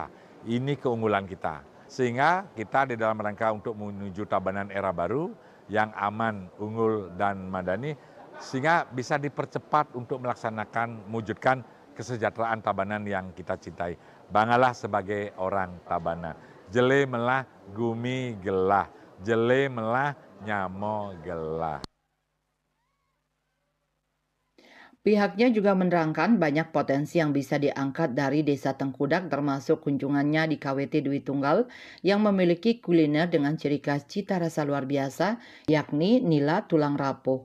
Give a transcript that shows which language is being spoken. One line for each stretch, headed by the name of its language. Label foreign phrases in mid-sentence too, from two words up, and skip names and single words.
Indonesian: Ini keunggulan kita. Sehingga kita di dalam rangka untuk menuju Tabanan era baru yang aman, unggul, dan madani, sehingga bisa dipercepat untuk melaksanakan, mewujudkan kesejahteraan Tabanan yang kita cintai. Banggalah sebagai orang Tabanan.
Balinese: Jele melah gumi gelah, jele melah nyamo gelah.
Indonesian: Pihaknya juga menerangkan banyak potensi yang bisa diangkat dari Desa Tengkudak termasuk kunjungannya di KWT Dwi Tunggal yang memiliki kuliner dengan ciri khas cita rasa luar biasa yakni nila tulang rapuh.